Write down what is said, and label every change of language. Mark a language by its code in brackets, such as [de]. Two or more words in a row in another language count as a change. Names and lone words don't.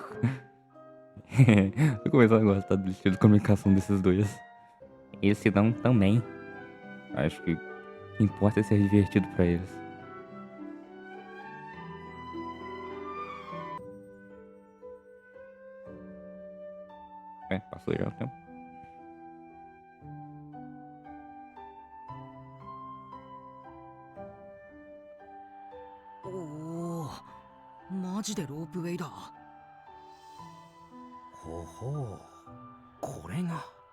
[pt] Tô começando a gostar do estilo de comunicação desses dois. Esse não também. Acho que o que importa é ser divertido pra eles. Passou já o tempo. [ja] おお、マジでロープウェイだ。ほほう。これが